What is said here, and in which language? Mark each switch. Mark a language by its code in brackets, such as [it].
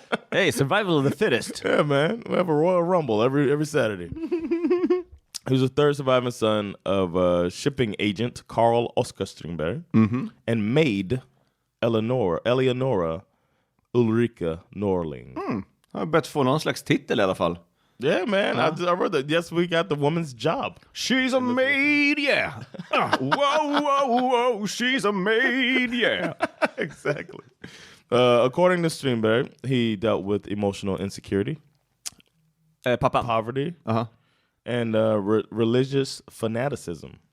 [en] Hey, survival of the fittest. Yeah, man. We have a Royal Rumble every Saturday. He was the third surviving son of shipping agent Carl Oskar Strindberg and maid Eleonora Ulrika Norling. [sv] Jag har bett få någon slags titel i alla fall. [en] Yeah, man. I read that. Yes, we got the woman's job. She's a maid, yeah. Whoa, she's a maid, yeah. Exactly. According to Strindberg, he dealt with emotional insecurity, poverty, and religious fanaticism.